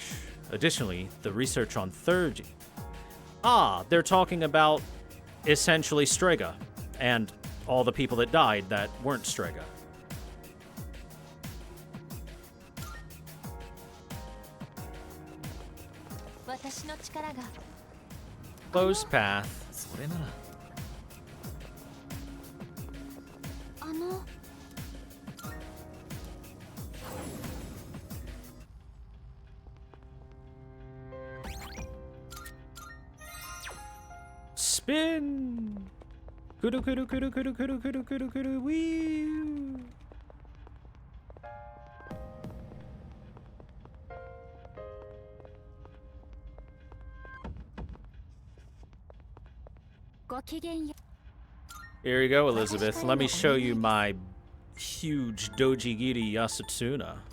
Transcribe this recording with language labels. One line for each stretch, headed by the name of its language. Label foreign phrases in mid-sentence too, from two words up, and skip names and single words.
English: Additionally, the research on ThorW. They're talking about essentially Strega and all the people that died that weren't Strega. Closed path.
Japanese: それなら
English: Spin! Kudu kudu kudu kudu kudu kudu kudu kudu wee! Here you go, Elizabeth. Let me show you my huge Dojigiri Yasutsuna.